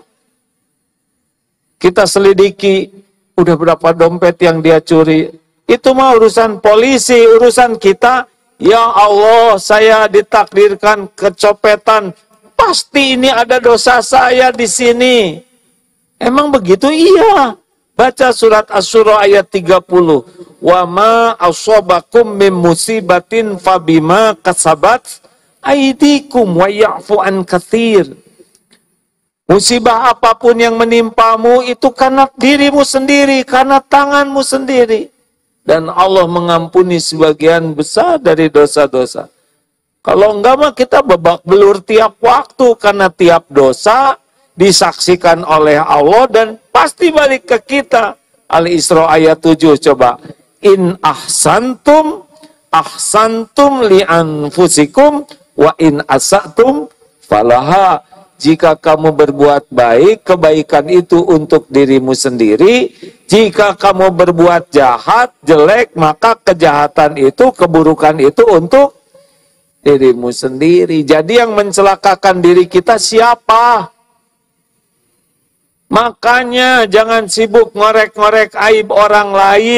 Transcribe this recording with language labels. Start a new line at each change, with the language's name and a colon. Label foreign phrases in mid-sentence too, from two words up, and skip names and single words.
Indonesian: Kita selidiki, udah berapa dompet yang dia curi. Itu mah urusan polisi, urusan kita.
Arabic: يا الله,
Indonesian: saya ditakdirkan kecopetan. Pasti ini ada dosa saya di sini. Emang begitu? Iya. Baca surat Asy-Syura ayat 30.
Arabic: وما أصابكم من مصيبة فبما كسبت أيديكم ويعفو عن كثير.
Indonesian: Musibah apapun yang menimpamu itu karena dirimu sendiri, karena tanganmu sendiri. Dan Allah mengampuni sebagian besar dari dosa-dosa. Kalau enggak mah kita babak belur tiap waktu, karena tiap dosa disaksikan oleh Allah dan pasti balik ke kita. Al-Isra ayat 7 coba.
Arabic: إن أحسنتم لأنفسكم وإن أسأتم فلها.
Indonesian: Jika kamu berbuat baik, kebaikan itu untuk dirimu sendiri. Jika kamu berbuat jahat, jelek, maka kejahatan itu, keburukan itu untuk dirimu sendiri. Jadi yang mencelakakan diri kita siapa? Makanya jangan sibuk ngorek-ngorek aib orang lain.